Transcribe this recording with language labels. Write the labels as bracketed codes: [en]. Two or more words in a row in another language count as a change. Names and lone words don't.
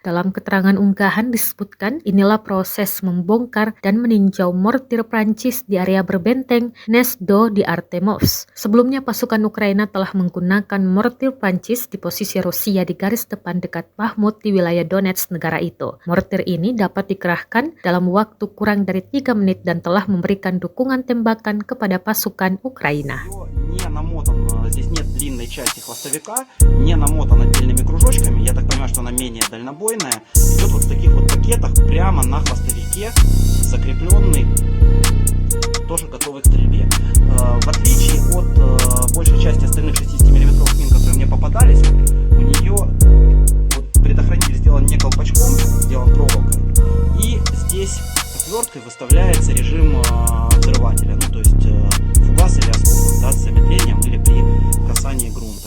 [id] Dalam keterangan unggahan disebutkan inilah proses membongkar dan meninjau mortir Prancis di area berbenteng Nesdo di Artemovsk. Sebelumnya pasukan Ukraina telah menggunakan mortir Prancis di posisi Rusia di garis depan dekat Bakhmut di wilayah Donetsk negara itu. Mortir ini dapat dikerahkan dalam waktu kurang dari 3 menit dan telah memberikan dukungan tembakan kepada pasukan Ukraina. [ru] Не намотан, здесь нет длинной части хвостовика, не намотан отдельными кружочками, я так понимаю, что она менее дальнобойная, идет вот в таких вот пакетах прямо на хвостовике, закрепленный, тоже готовый к стрельбе. В отличие от большей части остальных 60-мм мин, которые мне попадались, у нее вот предохранитель сделан не колпачком, сделан проволокой, и здесь отверткой выставляется режим взрывателя, ну то есть фугас или осколок, да, с замедлением или при касании грунта.